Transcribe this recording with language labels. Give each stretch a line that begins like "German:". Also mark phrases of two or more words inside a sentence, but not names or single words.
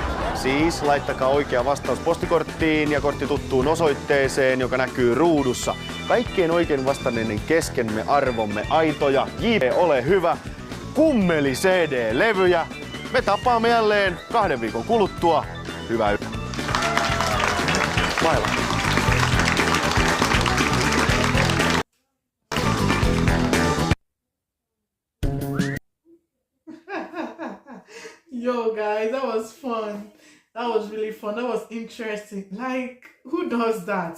Finnish: Siis laittakaa oikea vastaus postikorttiin ja kortti tuttuun osoitteeseen, joka näkyy ruudussa. Kaikkien oikein vastanneiden keskemme arvomme aitoja. JP, ole hyvä. Kummeli CD-levyjä. Me tapaamme jälleen 2 viikon kuluttua. Hyvää yötä. Maila.
English: Yo guys, that was fun. That was really fun. That was interesting. Like, who does that?